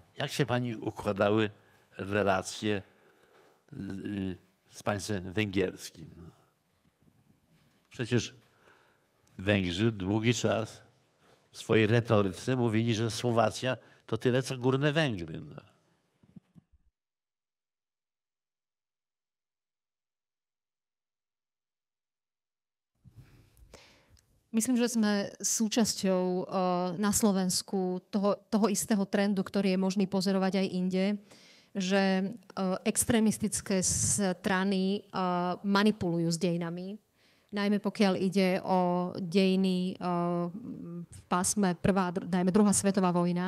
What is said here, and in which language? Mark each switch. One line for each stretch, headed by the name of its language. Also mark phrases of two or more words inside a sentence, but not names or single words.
Polish: Jak się pani układały relacje z państwem węgierskim? Przecież Węgrzy długi czas w swojej retoryce mówili, że Słowacja to tyle, co Górne Węgry. No.
Slovak: Myslím, že sme súčasťou na Slovensku toho istého trendu, ktorý je možný pozorovať aj inde, že extrémistické strany manipulujú s dejinami, najmä pokiaľ ide o dejiny v pásme druhá svetová vojna.